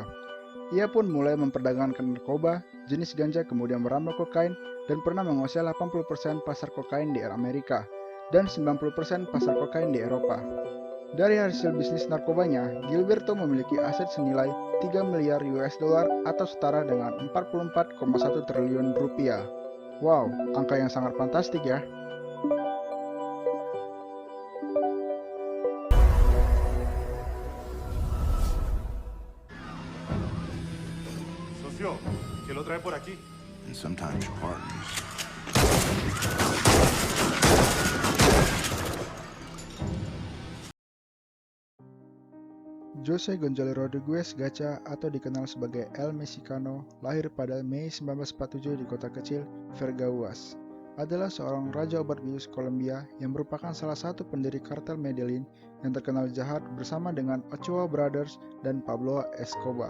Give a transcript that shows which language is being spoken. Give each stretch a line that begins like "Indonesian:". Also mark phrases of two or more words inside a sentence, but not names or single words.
Indonesian: Ia pun mulai memperdagangkan narkoba, jenis ganja kemudian merambah kokain dan pernah menguasai 80% pasar kokain di Amerika dan 90% pasar kokain di Eropa. Dari hasil bisnis narkobanya, Gilberto memiliki aset senilai 3 miliar
English: US dollar
Indonesian: atau setara dengan 44,1 triliun rupiah. Wow, angka yang sangat fantastik ya.
Spanish: Socio, ¿qué lo trae por aquí?
English: And sometimes your partners.
Indonesian: Jose Gonzalo Rodriguez Gacha atau dikenal sebagai El Mexicano lahir pada Mei 1947 di kota kecil Vergaguas. Adalah seorang raja obat bius Kolombia yang merupakan salah satu pendiri kartel Medellin yang terkenal jahat bersama dengan Ochoa Brothers dan Pablo Escobar.